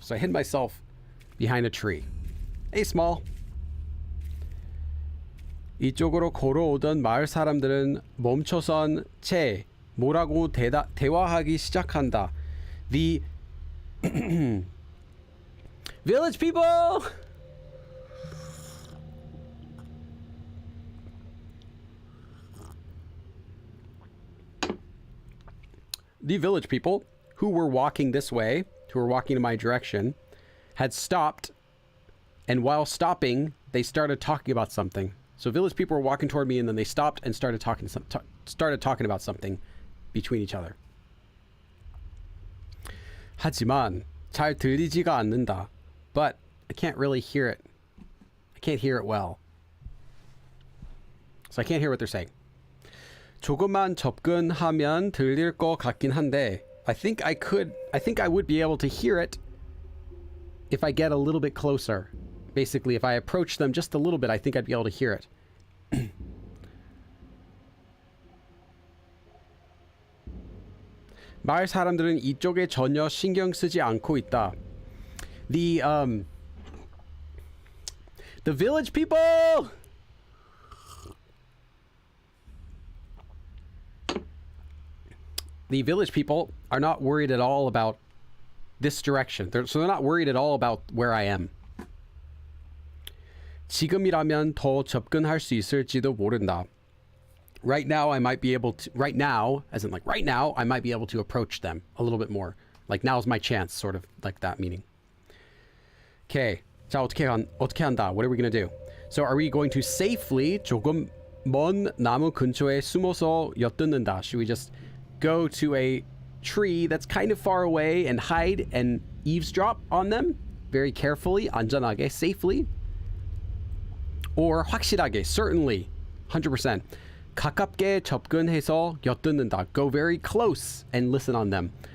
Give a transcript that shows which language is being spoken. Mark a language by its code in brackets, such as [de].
[en] So I hid myself behind a tree. Hey, small. [ko] 이쪽으로 걸어오던 마을 사람들은 멈춰선 채 뭐라고 대화하기 시작한다. [en] The village people! The village people who were walking this way, who were walking in my direction, had stopped, and while stopping, they started talking about something. So village people were walking toward me, and then they stopped and started talking about something between each other. [ko] 하지만 잘 들리지가 않는다. [en] But I can't really hear it. I can't hear it well. So I can't hear what they're saying. [ko] 조금만 접근하면 들릴 것 같긴 한데 [en] I think I would be able to hear it if I get a little bit closer. Basically, if I approach them just a little bit, I think I'd be able to hear it. [ko] 마을 사람들은 이쪽에 전혀 신경 쓰지 않고 있다. [en] The village people! The village people are not worried at all about this direction. So they're not worried at all about where I am. [ko] 지금이라면 더 접근할 수 있을지도 모른다. [en] Right now, I might be able to... Right now, as in like right now, I might be able to approach them a little bit more. Like now's my chance, sort of like that meaning. Okay. [ko] 자, 어떻게 한다? [en] What are we going to do? So are we going to safely [ko] 조금 먼 나무 근처에 숨어서 엿듣는다? [en] Should we just go to a tree that's kind of far away and hide and eavesdrop on them very carefully, 안전하게, safely? Or 확실하게, certainly, 100%. [ko] 가깝게 접근해서 엿듣는다. [en] Go very close and listen on them.